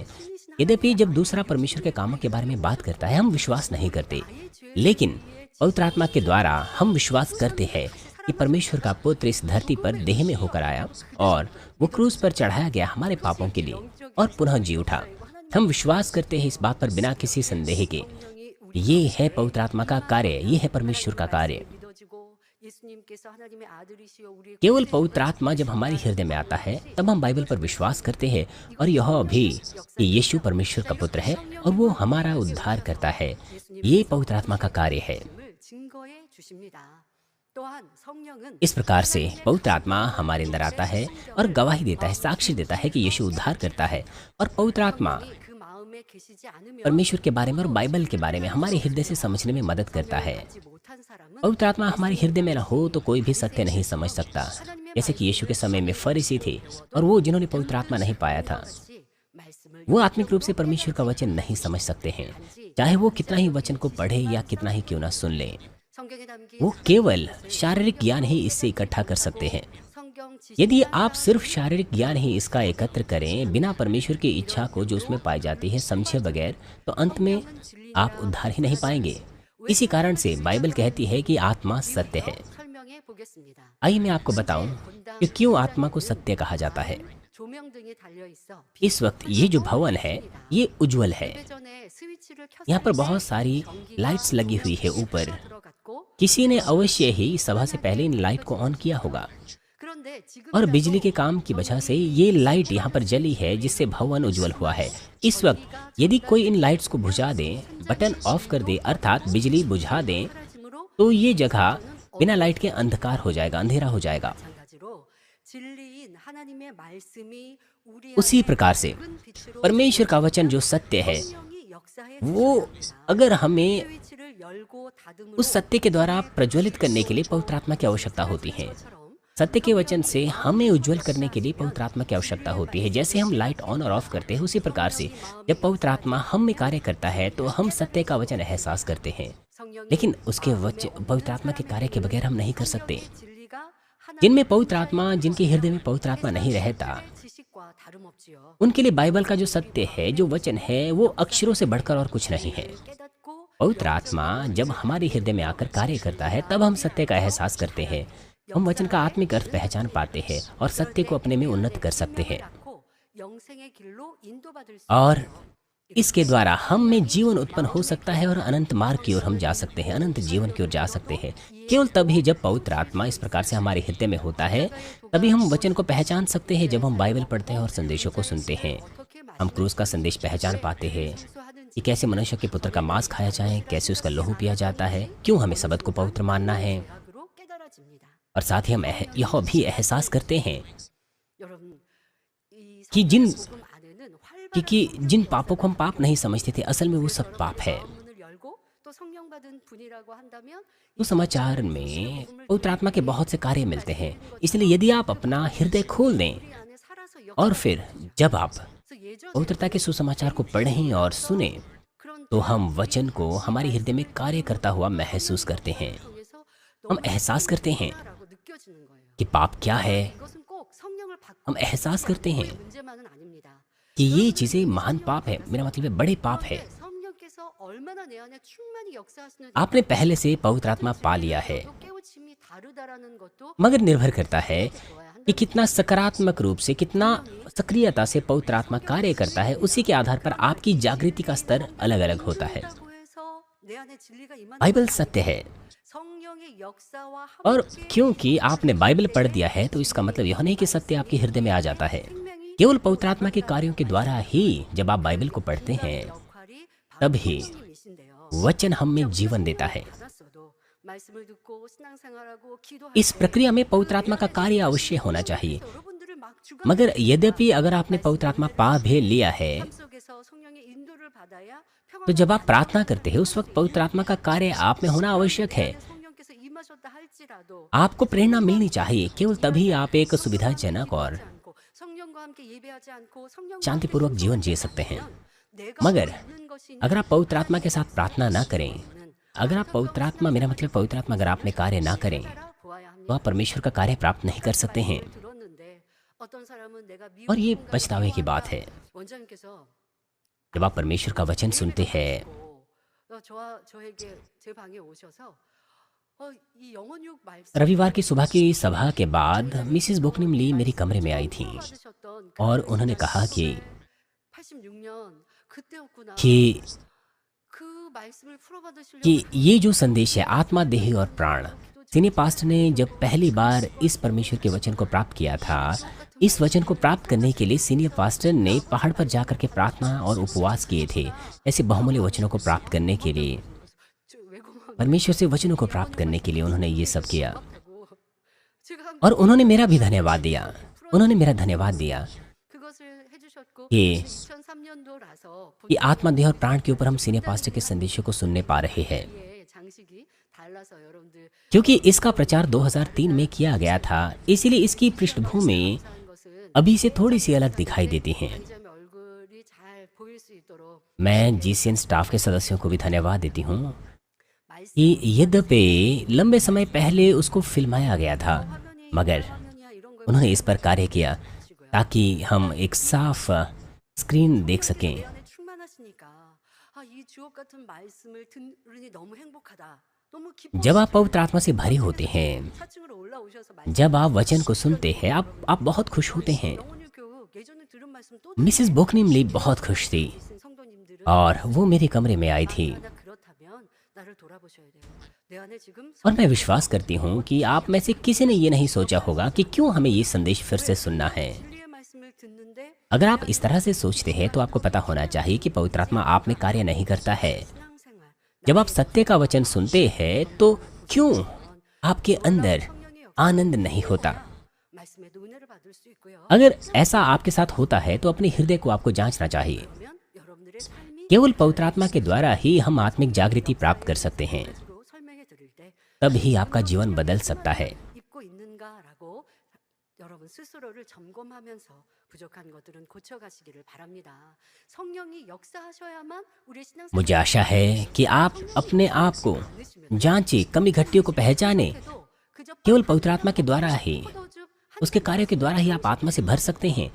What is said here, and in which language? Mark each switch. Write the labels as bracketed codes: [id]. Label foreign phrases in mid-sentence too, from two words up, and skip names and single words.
[hi] यद्यपि जब दूसरा परमेश्वर के कामों के बारे में बात करता है, हम विश्वास नहीं करते, लेकिन पवित्र आत्मा के द्वारा हम विश्वास करते हैं कि परमेश्वर का पुत्र इस धरती पर देह में होकर आया और वो क्रूस पर चढ़ाया गया हमारे पापों के लिए और पुनः जी उठा। हम विश्वास करते हैं इस बात पर बिना किसी संदेह के। ये है पवित्र आत्मा का कार्य, ये है परमेश्वर का कार्य। [ko] 믿어지고 예수님께서 하나님의 아들이시여 우리의 [hi] केवल पवित्र आत्मा जब हमारे हृदय में आता है, तब हम बाइबल पर विश्वास करते हैं और यह भी कि यीशु परमेश्वर का पुत्र है और वो हमारा उद्धार करता है। ये पवित्र आत्मा का कार्य है। [ko] 말씀을 증거해 주십니다. 또한 성령은 [hi] इस प्रकार से पवित्र आत्मा हमारे अंदर आता है और गवाही देता है, साक्ष्य देता है कि यीशु उद्धार करता है। और पवित्र आत्मा [ko] 그 마음에 계시지 않으면 [hi] परमेश्वर के बारे में और बाइबल के बारे में हमारे हृदय से समझने में मदद करता है। [ko] 하지 못한 사람은 [hi] पवित्र आत्मा हमारे हृदय में न हो तो कोई भी सत्य नहीं समझ सकता। जैसे कि यीशु के समय में फरीसी थे और वो जिन्होंने पवित्र आत्मा नहीं पाया था, [ko] 같이 말씀을 [hi] वो आत्मिक रूप से परमेश्वर का वचन नहीं समझ सकते हैं, चाहे वो कितना ही वचन को पढ़े या कितना ही क्यों ना सुन ले। [ko] 성경에 담긴 [hi] वो केवल शारीरिक ज्ञान ही इससे इकट्ठा कर सकते हैं। [ko] 성경 지식 [hi] यदि आप सिर्फ शारीरिक ज्ञान ही इसका एकत्र करें बिना परमेश्वर की इच्छा को जो उसमें पाई जाती है समझे बगैर, तो अंत में आप उद्धार ही नहीं पाएंगे। इसी कारण से बाइबल कहती है कि आत्मा सत्य है। [ko] 설명해 보겠습니다. [hi] आइए मैं आपको बताऊं कि क्यों आत्मा को सत्य कहा जाता है। [ko] 조명등이 달려 있어. [hi] इस वक्त ये जो भवन है ये उज्जवल है। [ko] 예전에 스위치를 켰을 [hi] यहाँ पर [ko] 때 [hi] बहुत सारी [ko] 전기가 [hi] लाइट्स लगी हुई है ऊपर। [ko] 들어갔고 [hi] किसी ने अवश्य ही सभा से पहले इन लाइट को ऑन किया होगा [ko] 그런데 지금 [hi] और बिजली के काम की वजह से ये लाइट यहाँ पर जली है जिससे भवन उज्जवल हुआ है। इस वक्त यदि कोई इन लाइट्स को बुझा दे, [en] button off [hi] कर दे अर्थात बिजली बुझा दे, [ko] 사라짐으로 [hi] तो ये जगह बिना लाइट के अंधकार हो जाएगा, अंधेरा हो जाएगा। [ko] 마찬가지로 진리인 하나님의 말씀이 우리 [hi] उसी प्रकार से [ko] 큰 빛으로 [hi] परमेश्वर का वचन जो सत्य है, [ko] 성령이 역사해 [hi] वो अगर हमें [ko] 스위치를 열고 닫음으로 [hi] उस सत्य के द्वारा प्रज्वलित करने के लिए पवित्र आत्मा की आवश्यकता होती है। [ko] 것처럼 [hi] सत्य के वचन से हमें उज्जवल करने के लिए पवित्र आत्मा की आवश्यकता होती है। जैसे हम [en] light on [hi] और ऑफ करते हैं, उसी प्रकार से जब पवित्र आत्मा हम में कार्य करता है तो हम सत्य का वचन एहसास करते हैं, [ko] 성령이 [hi] लेकिन उसके पवित्र आत्मा के कार्य के बगैर हम नहीं कर सकते। [ko] 진리가 하나님의 [hi] जिनमें पवित्र आत्मा, जिनके हृदय में पवित्र आत्मा नहीं रहता, [ko] 지식과 다름없지요. [hi] उनके लिए बाइबल का जो सत्य है, जो वचन है, वो अक्षरों से बढ़कर और कुछ नहीं है। [ko] 깨닫고 [hi] पवित्र आत्मा जब हमारे हृदय में आकर कार्य करता है, तब हम सत्य का एहसास करते हैं, हम वचन का आत्मिक अर्थ पहचान पाते हैं और सत्य को अपने में उन्नत कर सकते हैं। [ko] 낳고 영생의 길로 인도받을 수 [hi] और इसके द्वारा हम में जीवन उत्पन्न हो सकता है और अनंत मार्ग की ओर हम जा सकते हैं, अनंत जीवन की ओर जा सकते हैं। केवल तभी जब पवित्र आत्मा इस प्रकार से हमारे हृदय में होता है, तभी हम वचन को पहचान सकते हैं। जब हम बाइबल पढ़ते हैं और संदेशों को सुनते हैं, [ko] 어떻게 [hi] हम क्रूस का संदेश पहचान पाते हैं कि कैसे मनुष्य के पुत्र का मांस खाया जाए, कैसे उसका लहू पिया जाता है, क्यों हमें सबत को पवित्र मानना है, और साथ ही हम यह भी एहसास करते हैं [ko] 여러분 이 [hi] कि जिन [ko] 복음 안에는 [hi] कि जिन पापों को हम पाप नहीं समझते थे, असल में वो सब पाप है। [ko] 문을 열고 또 성령 받은 분이라고 한다면 [hi] तो समाचार में पवित्र आत्मा के बहुत से कार्य मिलते हैं। इसलिए यदि आप अपना हृदय खोल दें [ko] 우리 안에 살아서 [hi] और फिर जब आप [ko] 그래서 예전에 [hi] पवित्रता के सुसमाचार को पढ़ें और सुने, [ko] 그런 [hi] तो हम वचन को हमारे हृदय में कार्य करता हुआ महसूस करते हैं। [ko] 통해서 [hi] हम एहसास करते हैं [ko] 라고 느껴지는 거예요. [hi] कि पाप क्या है। [ko] 이것은 꼭 성령을 받고 [hi] हम एहसास करते हैं [ko] 문제만은 아닙니다. [hi] कि ये चीज़ें महान पाप है, मेरा मतलब है बड़े पाप है। [ko] 성령께서 얼마나 내 안에 충만히 역사하시는지 [hi] आपने पहले से पवित्र आत्मा पा लिया है, [ko] 또 깨우침이 다르다라는 것도 [hi] मगर निर्भर करता है [ko] 좋아야 한다. [hi] कि कितना सकारात्मक रूप से, कितना सक्रियता से पवित्र आत्मा कार्य करता है। उसी के आधार पर आपकी जागृति का स्तर अलग अलग होता है। [ko] 그렇다고 해서 내 안에 진리가 임하는 [hi] बाइबल [ko] 것은 [hi] सत्य है, [ko] 성령의 역사와 [hi] और [ko] 함께 [hi] क्योंकि आपने बाइबल पढ़ दिया है तो इसका मतलब यह नहीं कि सत्य आपके हृदय में आ जाता है। [ko] 생명이 [hi] केवल पवित्र आत्मा के कार्यों के द्वारा ही जब आप बाइबल को पढ़ते हैं, [ko] 역할이 [hi] तब [ko] 바로 [hi] ही [ko] 성령님이신데요. [hi] वचन हम में जीवन देता है। [ko] 받았어도 말씀을 듣고 신앙생활하고 기도할 [hi] इस प्रक्रिया में पवित्र आत्मा का कार्य अवश्य होना चाहिए। [ko] 여러분들을 막 주관 [hi] मगर यद्यपि अगर आपने पवित्र आत्मा पा भी लिया है, [ko] 삶 속에서 성령의 인도를 받아야 [hi] तो जब आप प्रार्थना करते हैं उस वक्त पवित्र आत्मा का कार्य आप में होना आवश्यक है। [ko] 성령께서 임하셨다 할지라도 [hi] आपको प्रेरणा मिलनी चाहिए, केवल तभी आप एक सुविधाजनक और [ko] 않고 성령과 함께 예배하지 않고 성령과 [hi] शांतिपूर्वक जीवन जी सकते हैं। [ko] 내가 [hi] मगर [ko] 얻는 것이 [hi] अगर आप पवित्र आत्मा के साथ प्रार्थना ना करें, अगर आप पवित्र आत्मा, मेरा मतलब पवित्र आत्मा अगर आप में कार्य ना करें, [ko] 보아야 합니다. [hi] तो आप परमेश्वर का कार्य प्राप्त नहीं कर सकते हैं। [ko] 들었는데 어떤 사람은 내가 [hi] और ये [ko] 미국 [hi] पछतावे की बात है। [ko] 원장님께서 [hi] जब आप परमेश्वर का वचन सुनते हैं, [ko] 저에게 제 방에 오셔서 이 영혼육 말씀 [hi] रविवार की सुबह की सभा के बाद मिसिस बुकनिम ली मेरी कमरे में आई थी [ko] 받으셨던 [hi] और उन्होंने कहा [ko] 86년 그때였구나. [hi] कि [ko] 그 말씀을 풀어받으시려고 [hi] कि ये जो संदेश है आत्मा, देह और प्राण, [en] senior pastor [hi] ने जब पहली बार इस परमेश्वर के वचन को प्राप्त किया था, इस वचन को प्राप्त करने के लिए [en] senior pastor [hi] ने पहाड़ पर जाकर के प्रार्थना और उपवास किए थे। ऐसे बहुमूल्य वचनों को प्राप्त करने के लिए, परमेश्वर से वचनों को प्राप्त करने के लिए उन्होंने ये सब किया। [ko] 제가 [hi] और उन्होंने मेरा भी धन्यवाद दिया। उन्होंने मेरा धन्यवाद दिया [ko] 그것을 해주셨고 [hi] कि [ko] 2003년도라서 [hi] कि आत्मा, देह और प्राण के ऊपर हम [en] senior pastor [hi] के संदेशों को सुनने पा रहे हैं, [ko] 장식이 달라서 여러분들 [hi] क्योंकि इसका प्रचार 2003 में किया गया था। इसीलिए इसकी पृष्ठभूमि [ko] 한 것은 [hi] अभी से थोड़ी सी अलग दिखाई देती हैं। [ko] 장자의 얼굴이 잘 보일 수 있도록 [hi] मैं जीसीएन स्टाफ के सदस्यों को भी धन्यवाद देती हूँ [ko] 말씀 [hi] कि यद्यपि लंबे समय पहले उसको फिल्माया गया था, मगर [ko] 화면이야 이런 걸 [hi] उन्होंने इस पर कार्य किया ताकि हम एक साफ स्क्रीन देख सकें। [ko] 내 안에 충만하시니까 이 주옥 같은 말씀을 들으니 너무 행복하다. 너무 기뻐. [hi] जब आप पवित्र आत्मा से भरे होते हैं, [ko] 4층으로 올라오셔서 말씀 [hi] जब आप वचन को सुनते हैं, आप बहुत खुश होते हैं। [ko] 영혼의 교육 예전에 들은 말씀 또 [hi] मिसेस बुकनिम ली बहुत खुश थी [ko] 들으신 성도님들은 [hi] और वो मेरे कमरे में आई थी। [ko] 나 그렇다면 나를 돌아보셔야 돼요. 내 안에 지금 [hi] और मैं विश्वास करती हूँ कि आप में से किसी ने ये नहीं सोचा होगा कि क्यों हमें ये संदेश फिर से सुनना है। [ko] 진리의 말씀을 듣는데 [hi] अगर आप इस तरह से सोचते हैं तो आपको पता होना चाहिए कि पवित्र आत्मा आप में कार्य नहीं करता है। [ko] 신앙생활 [hi] जब आप सत्य का वचन सुनते हैं तो क्यों आपके अंदर आनंद नहीं होता? [ko] 말씀에도 은혜를 받을 수 있고요. [hi] अगर ऐसा आपके साथ होता है तो अपने हृदय को आपको जांचना चाहिए। [ko] 그러면 여러분들의 삶이 [hi] केवल पवित्र आत्मा के द्वारा ही हम आत्मिक जागृति प्राप्त कर सकते हैं, [ko] 로 설명해 드릴 때 [hi] तब ही आपका जीवन बदल सकता है। [ko] 입고 있는가라고 여러분 스스로를 점검하면서 부족한 것들은 고쳐가시기를 바랍니다. 성령이 역사하셔야만 우리의 신앙생활 [hi] मुझे आशा है कि आप अपने आप को जांचे, कमी घटियों को पहचाने। केवल पवित्र आत्मा के द्वारा ही, उसके कार्यों के द्वारा ही आप आत्मा से भर सकते हैं।